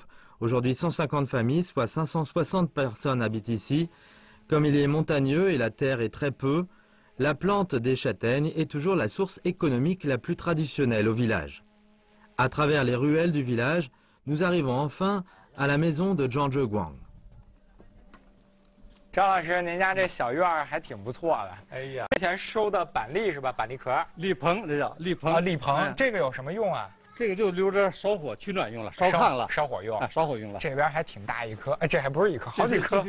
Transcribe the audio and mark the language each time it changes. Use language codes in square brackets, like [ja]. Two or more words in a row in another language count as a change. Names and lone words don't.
[fr] Aujourd'hui, 150 familles, soit 560 personnes habitent ici. Comme il est montagneux et la terre est très peu, la plante des châtaignes est toujours la source économique la plus traditionnelle au village. À travers les ruelles du village, nous arrivons enfin à la maison de Zhang Zheguang. [zh] 张老师，您家这小院儿还挺不错的。哎呀，之前收的板栗是吧？板栗壳。栗棚，这叫栗棚。栗棚，这个有什么用啊？这个就留着烧火取暖用了，烧炕了，烧火用，烧火用了。这边还挺大一棵，哎，这还不是一棵，好几棵。